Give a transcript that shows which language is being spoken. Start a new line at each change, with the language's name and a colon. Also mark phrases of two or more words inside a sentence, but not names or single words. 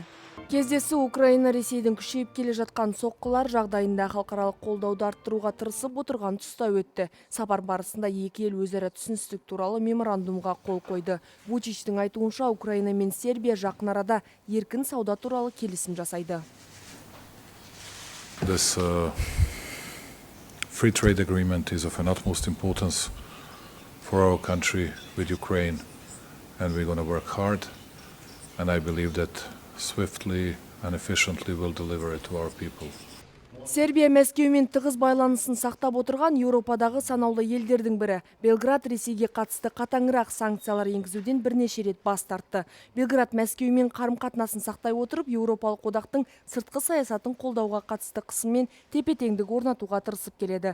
Kazakh: Кездесу Украина Ресейдің күшейіп келе жатқан соққылар жағдайында халықаралық қолдауды арттыруға тырысып отырған тұста өтті. Сапар барысында екі ел өзара түсіністік туралы меморандумға қол қойды. Вучичтің айтуынша, Украина мен Сербия жақын арада еркін сауда туралы келісім жасайды.
English: This free trade agreement is of an utmost importance for our country with Ukraine, and we're going to work hard, and I believe that swiftly and efficiently will deliver it to our people.
Kazakh: Сербия Мәскеумен тығыз байланысын сақтап отырған Еуропадағы санаулы елдердің бірі. Белград Ресейге қатысты қатаңырақ санкциялар енгізуден бірнеше рет бас тартты. Белград Мәскеумен қарым-қатынасын сақтай отырып, Еуропалық одақтың сыртқы саясатын қолдауға қатысты қысыммен тепе-теңдік орнатуға тырысып келеді.